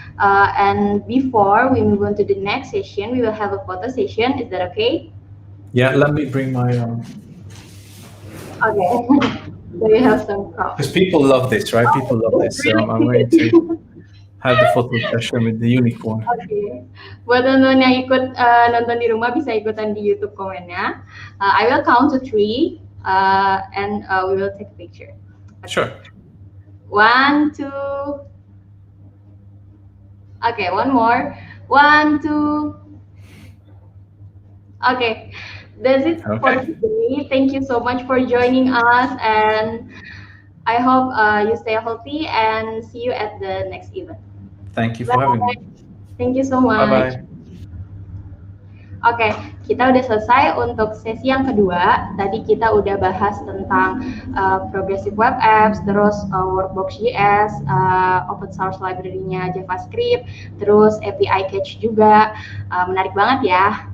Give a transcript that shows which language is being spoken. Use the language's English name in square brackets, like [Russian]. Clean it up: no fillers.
[English] And before we move on to the next session, we will have a photo session. Is that okay? Yeah, let me bring my Okay. So you have some props. Because people love this, right? People love this. So I'm going to have the photo session with the unicorn. Okay. [Indonesian] Buat teman-teman yang ikut nonton di rumah bisa ikutan di YouTube komennya. [English] I will count to 3 and we will take a picture. Okay. Sure. 1, 2. Okay, one more. 1, 2. Okay, that's it for today. Thank you so much for joining us, and I hope you stay healthy and see you at the next event. Thank you for having me. Thank you so much. Bye-bye. [Indonesian] Oke, kita udah selesai untuk sesi yang kedua. Tadi kita udah bahas tentang progressive web apps, terus Workbox.js, open source library-nya JavaScript, terus API Catch juga. Menarik banget ya.